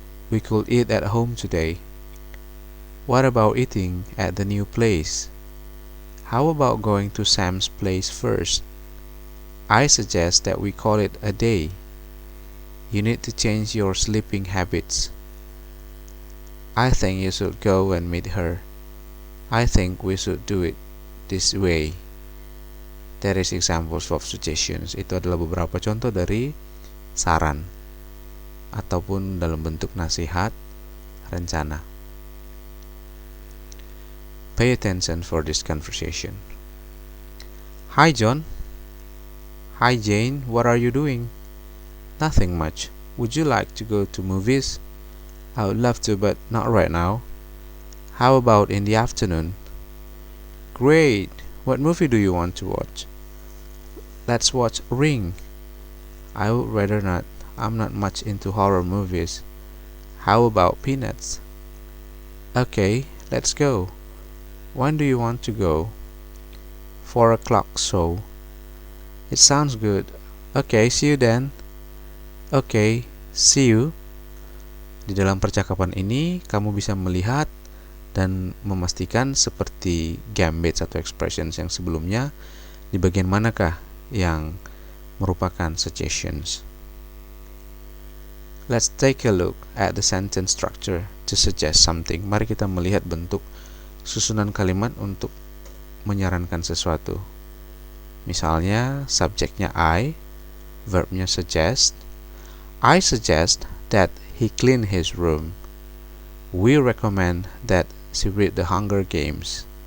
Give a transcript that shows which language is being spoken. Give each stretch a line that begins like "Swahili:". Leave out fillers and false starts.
English: we could eat at home today, what about eating at the new place, how about going to Sam's place first, I suggest that we call it a day, you need to change your sleeping habits, I think you should go and meet her, I think we should do it this way. That is examples of suggestions.
Indonesian: Itu adalah beberapa contoh dari saran ataupun dalam bentuk nasihat, rencana.
English: Pay attention for this conversation. Hi John. Hi Jane, what are you doing? Nothing much. Would you like to go to movies? I would love to, but not right now. How about in the afternoon? Great! What movie do you want to watch? Let's watch Ring. I would rather not. I'm not much into horror movies. How about Peanuts? Okay, let's go. When do you want to go? 4 o'clock show. It sounds good. Okay, see you then. Okay, see you.
Indonesian: Di dalam percakapan ini, kamu bisa melihat dan memastikan seperti gambits atau expressions yang sebelumnya, di bagian manakah yang merupakan suggestions.
English: Let's take a look at the sentence structure to suggest something.
Indonesian: Mari kita melihat bentuk susunan kalimat untuk menyarankan sesuatu. Misalnya, subjeknya I, verbnya suggest.
English: I suggest that he clean his room. We recommend that she read the Hunger Games.